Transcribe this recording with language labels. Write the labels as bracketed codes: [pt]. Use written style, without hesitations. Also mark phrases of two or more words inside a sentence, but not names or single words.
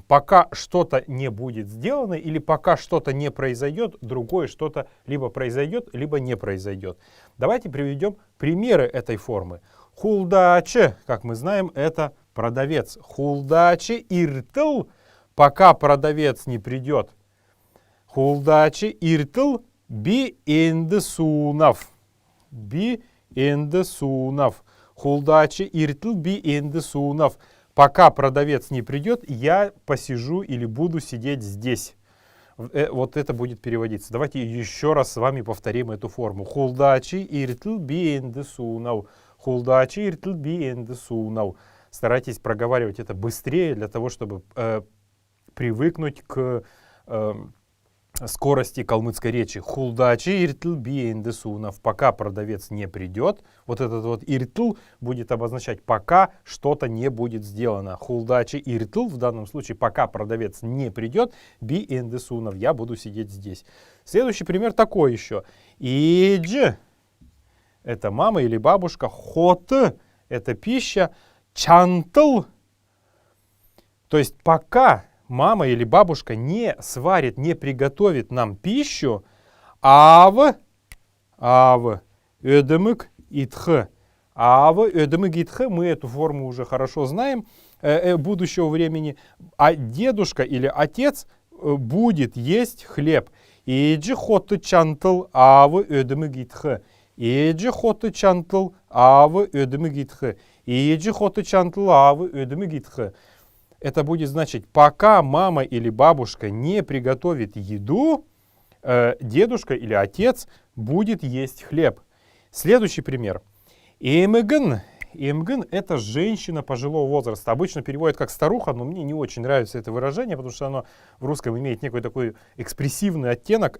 [ru] Пока что-то не будет сделано или пока что-то не произойдет, другое что-то либо произойдет, либо не произойдет. Давайте приведем примеры этой формы. Хулдаче, как мы знаем, это продавец. [xal] Хулдаче иртл, [ru] пока продавец не придет. [xal] Хулдаче иртл би эндесунав. Би эндесунав. Хулдаче иртл би эндесунав. [ru] Пока продавец не придет, я посижу или буду сидеть здесь. Вот это будет переводиться. Давайте еще раз с вами повторим эту форму. [xal] Хулдачи иртл би эндесунав. Хулдачи иртл би эндесунав. [ru] Старайтесь проговаривать это быстрее, для того, чтобы привыкнуть к скорости калмыцкой речи. [xal] Хулдачи иртл би эндесунав. [ru] Пока продавец не придет. Вот этот вот иртл будет обозначать, пока что-то не будет сделано. [xal] Хулдачи иртл, [ru] в данном случае, пока продавец не придет, [xal] би эндесунав. [ru] Я буду сидеть здесь. Следующий пример такой еще. Идж — это мама или бабушка. Хот — это пища. Чантл — то есть пока мама или бабушка не сварит, не приготовит нам пищу, [xal] ödemik итх. Ödemik итх, [ru] мы эту форму уже хорошо знаем, будущего времени. А дедушка или отец будет есть хлеб. [xal] Иджи хоты чантл ödemik итх. Иджи хоты чантл ödemik итх. Иджи хоты чантл ödemik итх. [ru] Это будет значить, пока мама или бабушка не приготовит еду, дедушка или отец будет есть хлеб. Следующий пример. Эмгн. Эмгн — это женщина пожилого возраста. Обычно переводят как старуха, но мне не очень нравится это выражение, потому что оно в русском имеет некий такой экспрессивный оттенок.